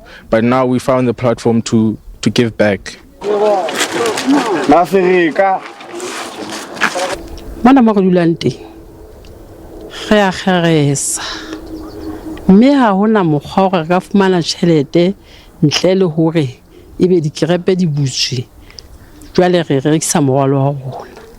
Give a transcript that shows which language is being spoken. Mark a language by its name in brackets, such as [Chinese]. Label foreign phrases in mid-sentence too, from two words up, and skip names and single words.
[English] But now we found the platform to give back. [Southern Sotho] Mana makulante re a kgeresa mme ha hona mokgwa gore ka fumana tšhelete ntle le hore ebe dikerepe di butswe jwale re rekisa morwalo wa rona